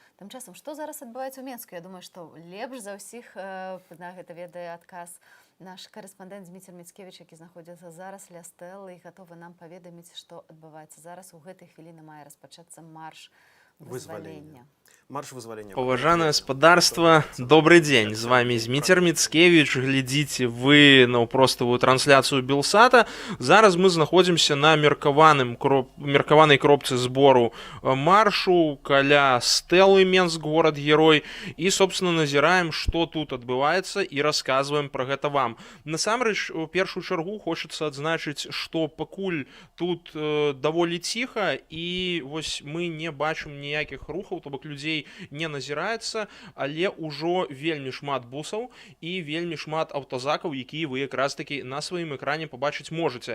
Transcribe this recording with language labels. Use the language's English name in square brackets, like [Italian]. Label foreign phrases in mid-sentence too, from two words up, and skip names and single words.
[Belarusian] Тым часам, што зараз адбываецца ў Менску? Я думаю, што лепш за ўсіх на гэта ведае адказ наш карэспандэнт Дміцер Міцкевіч, які знаходзіцца зараз ля стэлы і гатовы нам паведаміць, што адбываецца зараз. У гэтай хвіліны мае распачацца марш вызвалення. Марш вызвалення. [Russian] Уважаемое господарство, добрый день. С вами Дмитрий Мицкевич. Глядите вы на простовую трансляцию Белсата. [Belarusian] Зараз [Russian] мы находимся [Belarusian] на меркаванай кропцы сбору маршу каля стэлы Менск, [Russian] город-герой. И, собственно, назираем, что тут отбывается, и рассказываем про гэта вам. [Belarusian] Насамрэч, у першую чаргу хочется адзначыць, что пакуль тут даволі ціха, и вось мы не бачым ніякіх рухаў, то бок людзей не назіраецца, але ўжо вельмі шмат бусаў і вельмі шмат аўтазакаў, якія вы якраз такі на сваім экране побачыць можаце.